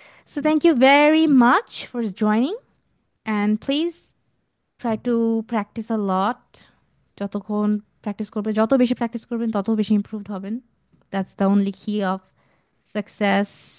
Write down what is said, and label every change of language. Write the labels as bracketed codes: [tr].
[en] So thank you very much for joining, and please try to practice a lot. [bn] যতক্ষণ practice করবে, যত বেশি practice করবেন তত বেশি ইমপ্রুভড হবেন। [en] That's the only key of success.